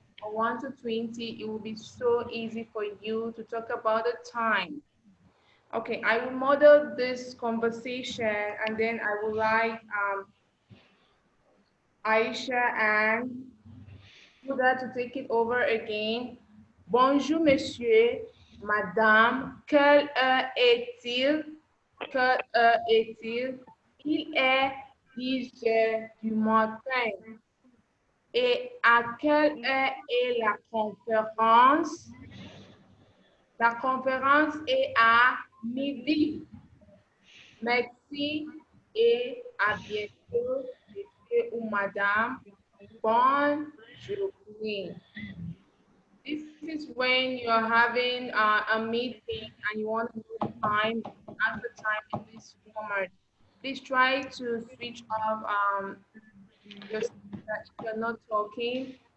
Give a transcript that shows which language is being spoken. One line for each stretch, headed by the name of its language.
English: or 1 to 20, it will be so easy for you to talk about the time. Okay, I will model this conversation and then I would like Aisha and Huda to take it over again.
French: Bonjour, monsieur, madame, quelle heure est-il? Quelle heure est-il? Il est 10 heures du matin. Et à quelle heure est la conférence? La conférence est à midi. Merci et à bientôt, monsieur ou madame. Bonne journée.
English: This is when you're having a meeting and you want to know the time, ask the time in this format. Please try to switch off your speaker if you're not talking.